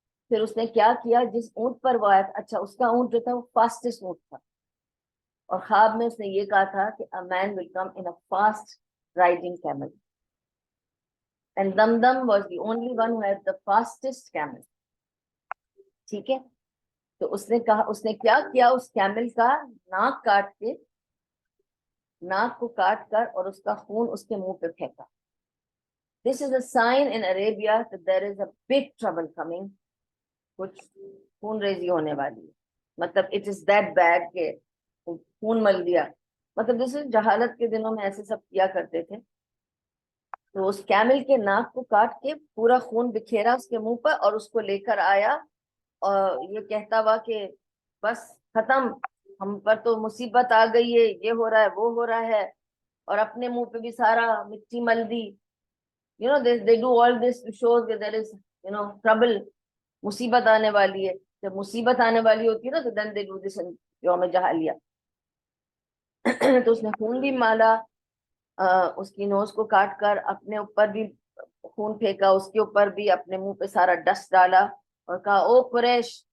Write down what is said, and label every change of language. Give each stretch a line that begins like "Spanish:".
Urdu: پھر اس نے کیا کیا، جس اونٹ پر وہ آیا تھا، اچھا اس کا اونٹ جو تھا وہ فاسٹسٹ اونٹ تھا، اور خواب میں اس نے یہ کہا تھا کہ
English: a man will come in a fast riding camel and Damdam was the only one who had the fastest camel.
Urdu: ٹھیک ہے. تو اس نے کہا، اس نے کیا کیا، اس کیمل کا ناک کاٹ کے، ناک کو کاٹ کر اور اس کا خون اس کے منہ پہ پھینکا.
English: This is a sign in Arabia that there is a big trouble coming.
Urdu: کچھ خون ریزی ہونے والی ہے، مطلب
English: it is that bad
Urdu: کہ خون مل دیا. مطلب جیسے جہالت کے دنوں میں ایسے سب کیا کرتے تھے. تو اس کیمل کے ناک کو کاٹ کے پورا خون بکھیرا اس کے منہ پر اور اس کو لے کر آیا اور یہ کہتا ہوا کہ بس ختم، ہم پر تو مصیبت آ گئی ہے، یہ ہو رہا ہے وہ ہو رہا ہے، اور اپنے منہ پہ بھی سارا مٹی مل دی.
English: they do all this to show that there is trouble،
Urdu: مصیبت آنے والی ہے. جب مصیبت آنے والی ہوتی ہے نا تو
English: then they do this in
Urdu: یوم جہالیہ. تو اس نے خون بھی مالا، اس کی نوز کو کاٹ کر اپنے اوپر بھی خون پھینکا، اس کے اوپر بھی اپنے منہ پہ سارا ڈسٹ ڈالا اور کہا او قریش،